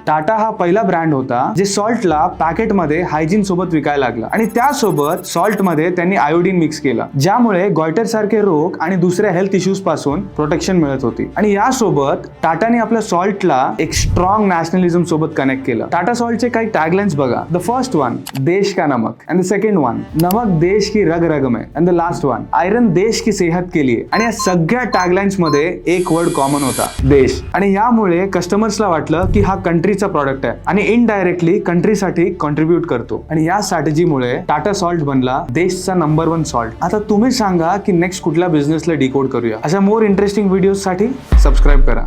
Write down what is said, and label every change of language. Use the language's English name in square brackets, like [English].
[Marathi] टाटा हा पहिला ब्रँड होता जे सॉल्टला पॅकेटमध्ये हायजीन सोबत विकायला लागला आणि त्यासोबत सॉल्ट मध्ये त्यांनी आयोडीन मिक्स केलं, ज्यामुळे गॉयटर सारखे रोग आणि दुसऱ्या हेल्थ इश्यूज पासून प्रोटेक्शन मिळत होती. आणि यासोबत टाटाने आपल्या सॉल्टला एक स्ट्रॉंग नॅशनलिझम सोबत कनेक्ट केलं. टाटा सॉल्टचे काही टॅगलाइन्स बघा. [English] the first one, [Hindi] देश का नमक, [English] and the second one, [Hindi] नमक देश की रग रग में, [English] and the last one, [Hindi] iron देश की सेहत के लिए. [Marathi] आणि या सगळ्या टॅगलाइन्स मध्ये एक वर्ड कॉमन होता, देश. आणि यामुळे कस्टमर्सला वाटलं की हा कंट्रीचा प्रॉडक्ट आहे आणि इनडायरेक्टली कंट्रीसाठी कॉन्ट्रीब्यूट करतो. आणि या स्ट्रॅटेजीमुळे टाटा सॉल्ट बनला देशचा नंबर 1 सॉल्ट. आता तुम्ही सांगा की नेक्स्ट कुठल्या बिझनेसला डिकोड करूया. अशा मोर इंटरेस्टिंग व्हिडिओ साठी सबस्क्राईब करा.